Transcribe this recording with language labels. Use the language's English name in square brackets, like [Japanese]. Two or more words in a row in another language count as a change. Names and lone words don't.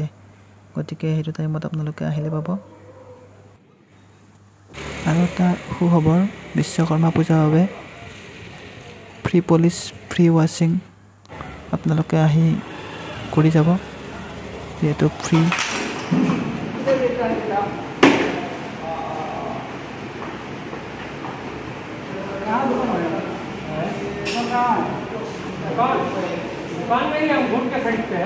[Assamese] গতিকে সেইটো টাইমত আপোনালোকে আহিলে পাব। আৰু এটা সুখবৰ, বিশ্বকৰ্মা পূজাৰ বাবে [English] free polish, free washing [Assamese] আপোনালোকে আহি কৰি যাব, যিহেতু ফ্ৰী। [Hindi] दुकान में ही हम घूम के खरीदते हैं।